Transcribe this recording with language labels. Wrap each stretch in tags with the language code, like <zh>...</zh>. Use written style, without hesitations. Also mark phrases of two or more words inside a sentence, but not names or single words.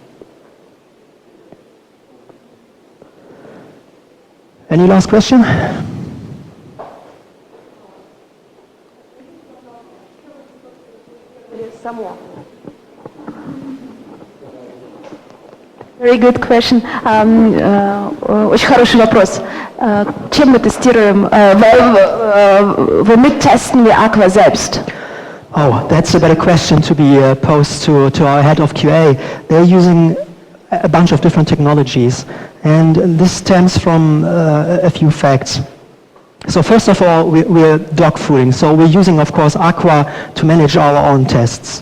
<en>Any last question? Very good question.</en> <ru>Очень хороший вопрос. Чем мы тестируем?</ru> <de>Womit testen wir Aqua selbst?</de> <en>Oh, that's a better question to be posed to our head of QA. They're using a bunch of different technologies, and this stems from a few facts. So first of all, we're dog fooding. So we're using, of course, Aqua to manage our own tests.</en>